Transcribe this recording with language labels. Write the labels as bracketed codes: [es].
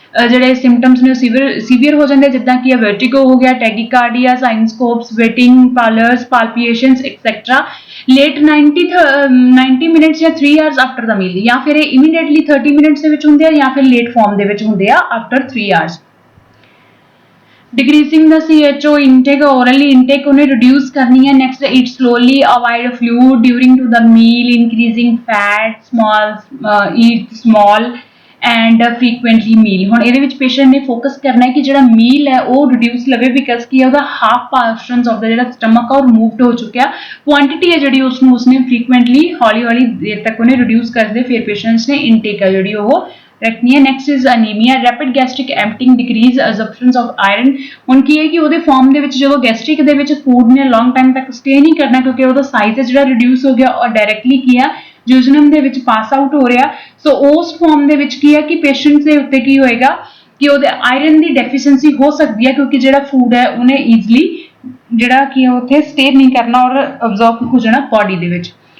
[pa] ਜਿਹੜੇ ਸਿੰਪਟਮਸ ਨੇ ਸੀਵੀਅਰ ਹੋ ਜਾਂਦੇ, ਜਿੱਦਾਂ ਕਿ ਵਰਟਿਗੋ ਹੋ ਗਿਆ, tachycardia, ਸਾਈਨਸਕੋਪ, sweating, ਪਾਲਰਸ, ਪਾਲਪੀਏਸ਼ਨਸ etcetera late 90 minutes ਜਾਂ 3 ਆਵਰਸ [en] after the meal, [pa] ਜਾਂ ਫਿਰ ਇਹ ਇਮੀਡੀਏਟਲੀ 30 ਮਿੰਟਸ ਦੇ ਵਿੱਚ ਹੁੰਦੇ ਆ ਜਾਂ ਫਿਰ ਲੇਟ ਫਾਰਮ ਦੇ ਵਿੱਚ ਹੁੰਦੇ ਆ after 3 hours. [en] decreasing the CHO intake, orally intake [hi] उन्हें reduce करनी है। [en] next eat slowly, avoid fluid during to the meal, increasing fat, eat small and frequently meal। [pa] ਹੁਣ ਇਹਦੇ ਵਿੱਚ ਪੇਸ਼ੈਂਟ ਨੇ ਫੋਕਸ ਕਰਨਾ ਹੈ ਕਿ ਜਿਹੜਾ ਮੀਲ ਹੈ ਉਹ ਰਿਡਿਊਸ ਲਵੇ, ਬਿਕਾਜ਼ ਕੀ ਹੈ ਉਹਦਾ ਹਾਫ ਪੋਰਸ਼ਨਸ ਆਫ ਦਾ ਜਿਹੜਾ ਸਟਮਕ ਆ ਉਹ ਰਿਮੂਵਡ ਹੋ ਚੁੱਕਿਆ, ਕੁਆਂਟੀਟੀ ਹੈ ਜਿਹੜੀ ਉਸਨੂੰ ਉਸਨੇ ਫ੍ਰੀਕੁਐਂਟਲੀ ਹੌਲੀ ਹੌਲੀ ਦੇਰ ਤੱਕ ਉਹਨੇ ਰਿਡਿਊਸ ਕਰਦੇ, ਫਿਰ ਪੇਸ਼ੈਂਟਸ ਨੇ ਇਨਟੇਕ ਹੈ ਜਿਹੜੀ ਉਹ [hi] रखनी है। [en] Next is anaemia, rapid gastric emptying, decrease absorption of iron. [pa] ਹੁਣ ਕੀ ਹੈ ਕਿ ਉਹਦੇ ਫਾਰਮ ਦੇ ਵਿੱਚ ਜਦੋਂ ਗੈਸਟ੍ਰਿਕ ਦੇ ਵਿੱਚ ਫੂਡ ਨੇ ਲੌਂਗ ਟਾਈਮ ਤੱਕ ਸਟੇ ਨਹੀਂ ਕਰਨਾ, ਕਿਉਂਕਿ ਉਹਦਾ ਸਾਈਜ਼ ਜਿਹੜਾ ਰਿਡਿਊਸ ਹੋ ਗਿਆ ਔਰ ਡਾਇਰੈਕਟਲੀ ਕੀ ਆ ਜੂਜਨਮ ਦੇ ਵਿੱਚ ਪਾਸ ਆਊਟ ਹੋ ਰਿਹਾ। ਸੋ ਉਸ ਫਾਰਮ ਦੇ ਵਿੱਚ ਕੀ ਹੈ ਕਿ ਪੇਸ਼ੈਂਟ ਦੇ ਉੱਤੇ ਕੀ ਹੋਏਗਾ ਕਿ ਉਹਦੇ ਆਇਰਨ ਦੀ ਡੈਫੀਸ਼ੀਐਂਸੀ ਹੋ ਸਕਦੀ ਹੈ, ਕਿਉਂਕਿ ਜਿਹੜਾ ਫੂਡ ਹੈ ਉਹਨੇ ਈਜ਼ਲੀ ਜਿਹੜਾ ਕੀ ਉੱਥੇ ਸਟੇ ਨਹੀਂ ਕਰਨਾ ਔਰ ਅਬਜ਼ੌਰਬ ਹੋ ਜਾਣਾ ਬੋਡੀ ਦੇ ਵਿੱਚ।